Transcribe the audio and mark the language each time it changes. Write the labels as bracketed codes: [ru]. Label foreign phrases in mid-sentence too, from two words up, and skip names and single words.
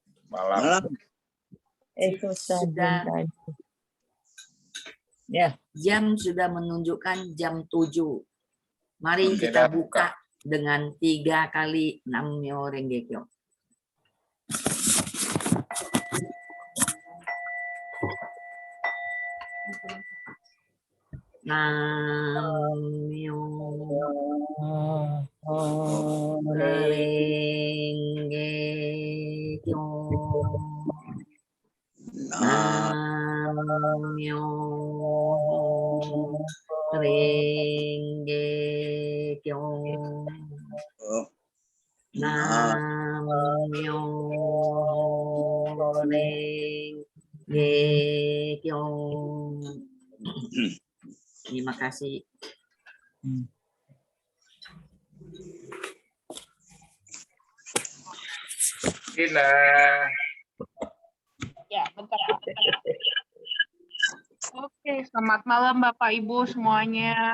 [id] Malam. Sudah. Ya. Jam sudah menunjukkan jam 7. Mari kita buka dengan 3 kali [ja] 南無妙法蓮華経. 南無妙法蓮華経. 南無妙法蓮華経. 南無妙法蓮華経. [id] Terima kasih. Gila. Ya, bentar. Oke, selamat malam Bapak Ibu semuanya.